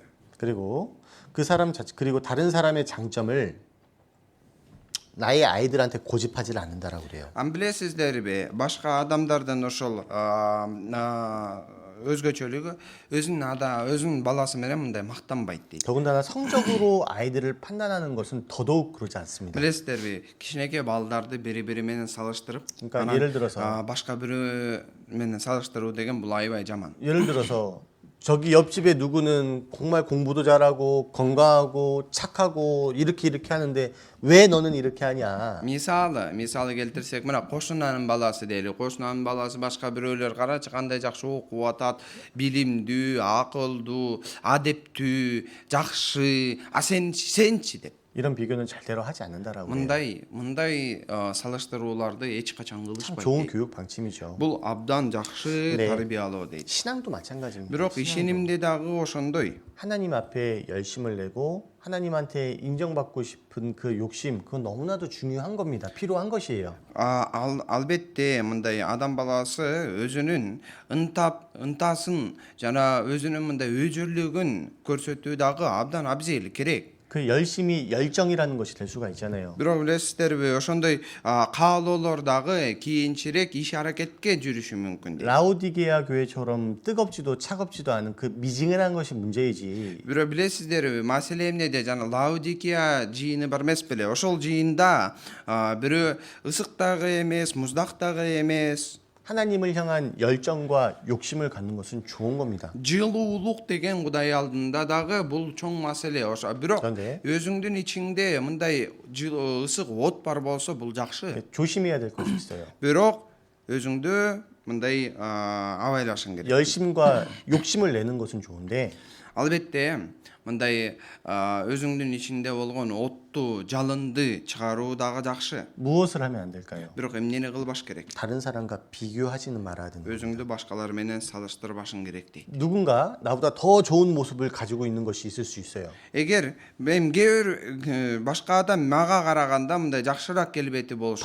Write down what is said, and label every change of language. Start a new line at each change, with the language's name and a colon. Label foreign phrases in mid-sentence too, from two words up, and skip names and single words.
Korean: 그리고 그 사람 자체 그리고 다른 사람의 장점을 나의 아이들한테 고집하지를 않는다라고 그래요.
Kyrgyz: Ан билесиздерби, башка адамдардын ошол өзгөчөлүгү өзүнүн баласы менен мындай мактанбайт дейт.
Korean: 더군다나 성적으로 아이들을 판단하는 것은 더더욱 그러지 않습니다.
Kyrgyz: Билесиздерби, кичинекей балдарды бири-бири менен салыштырып,
Korean: 그러니까 예를 들어서
Kyrgyz: башка бирөө менен салыштыруу деген бул аябай жаман.
Korean: 예를 들어서 저기 옆집에 누구는 정말 공부도 잘하고 건강하고 착하고 이렇게 하는데 왜 너는 이렇게 하냐?
Kyrgyz: Мисалы келтирсек, мына кошунанын баласы дейли. Кошунанын баласы башка бирөөлөр карачы кандай жакшы окуп атат, билимдүү, акылдуу, адептүү, жакшы, сенчи деп.
Korean: 이런 비교는 절대로 하지 않는다라고 해요.
Kyrgyz: мындай салыштырууларды эч качан
Korean: 참
Kyrgyz: кылышпайт.
Korean: 좋은 교육 방침이죠.
Kyrgyz: Бул абдан жакшы
Korean: 네.
Kyrgyz: тарбиялоо дейт.
Korean: 신앙도 마찬가지입니다.
Kyrgyz: Бирок
Korean: 신앙도.
Kyrgyz: ишенимде дагы ошондой.
Korean: 하나님 앞에 열심을 내고 하나님한테 인정받고 싶은 그 욕심 그건 너무나도 중요한 겁니다. 필요한 것이에요.
Kyrgyz: Албетте мындай адам баласы өзүнүн ынтасын жана өзүнүн мындай өжөрлүгүн көрсөтүү дагы абдан абзел керек.
Korean: 그 열심이 열정이라는 것이 될 수가 있잖아요.
Kyrgyz: Бирок билесиздерби, ошондой каалоолор дагы кийинчерээк иш аракетке жүрүшү мүмкүн.
Korean: 라오디게아 교회처럼 뜨겁지도 차갑지도 않은 그 미지근한 것이 문제이지.
Kyrgyz: Бирок билесиздерби, маселе эмнеде? Жана Лаудикия жыйыны бар эмес беле? Ошол жыйында бирөө ысык дагы эмес, муздак дагы эмес.
Korean: 하나님을 향한 열정과 욕심을 갖는 것은 좋은 겁니다.
Kyrgyz: Жылуулук деген Кудай алдында дагы бул чоң маселе. Бирок
Korean: 그런데
Kyrgyz: өзүңдүн ичиңде мындай ысык от бар болсо бул жакшы.
Korean: 조심해야 될 것이 있어요.
Kyrgyz: Бирок өзүңдү мындай абайлашың керек.
Korean: 열심과 욕심을 내는 것은 좋은데
Kyrgyz: Албетте, мындай өзүңдүн ичинде болгон отту, жалынды чыгаруу дагы жакшы.
Korean: 무엇을 하면 안 될까요?
Kyrgyz: Бирок эмнени кылбаш керек?
Korean: 다른 사람과 비교하지는 말아야 된다.
Kyrgyz: өзүңдү башкалар менен салыштырбашың керек дейт.
Korean: 누군가 나보다 더 좋은 모습을 가지고 있는 것이 있을 수 있어요.
Kyrgyz: Эгер мен кээ башка адам мага караганда мындай жакшыраак келбети болушу